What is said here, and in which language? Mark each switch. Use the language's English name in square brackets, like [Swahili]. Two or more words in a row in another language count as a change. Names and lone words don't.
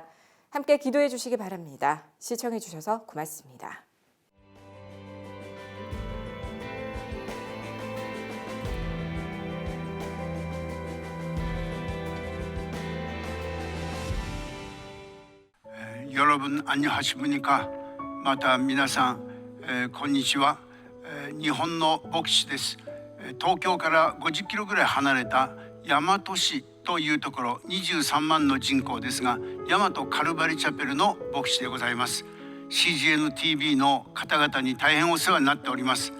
[Korean] 함께 기도해 주시기 바랍니다. 시청해 주셔서 고맙습니다. 여러분 안녕하십니까? [Japanese] また皆さん、こんにちは。日本の牧師です。東京から50キロぐらい離れた大和市というところ、23万の人口ですが、大和カルバリチャペルの牧師でございます。CGN-TV の方々に大変お世話になっております。